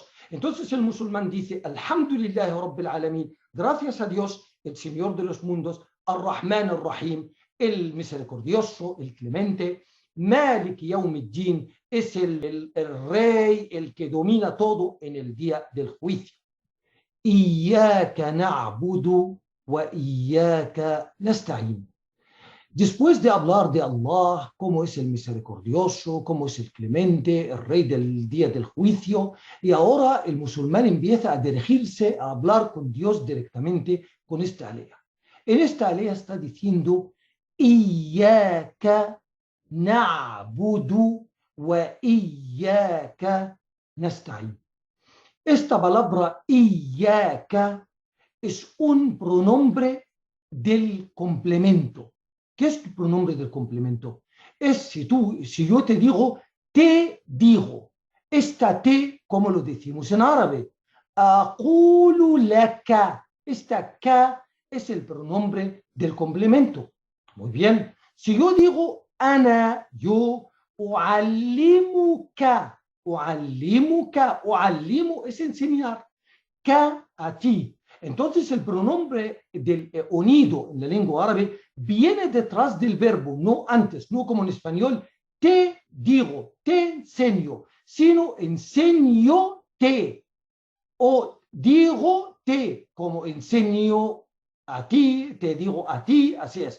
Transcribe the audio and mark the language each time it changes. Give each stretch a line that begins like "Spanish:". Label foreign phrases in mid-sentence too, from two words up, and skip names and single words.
Spanish: Entonces el musulmán dice,
Arabic: الحمد لله رب العالمين,
Spanish: gracias a Dios, el Señor de los mundos,
Arabic: الرحمن الرحيم,
Spanish: el misericordioso, el clemente,
Arabic: مالك يوم الدين,
Spanish: es el rey, el que domina todo en el día del juicio.
Arabic: إياك نعبد وإياك نستعين.
Spanish: Después de hablar de Allah, cómo es el misericordioso, cómo es el clemente, el rey del día del juicio, y ahora el musulmán empieza a dirigirse a hablar con Dios directamente con esta alea. En esta alea está diciendo,
Arabic: إياك نعبد وإياك نستعين.
Spanish: Esta palabra Iyaka es un pronombre del complemento. ¿Qué es tu pronombre del complemento? Es si yo te digo, te digo. Esta te, ¿cómo lo decimos en árabe?
Arabic: أقول لك.
Spanish: Esta ka es el pronombre del complemento. Muy bien. Si yo digo ana, yo, uallimuka. Uallimuka, uallimu es enseñar. Ka a ti. Entonces el pronombre del unido en la lengua árabe viene detrás del verbo, no antes, no como en español, te digo, te enseño, sino enseño te o digo te, como enseño a ti, te digo a ti, así es.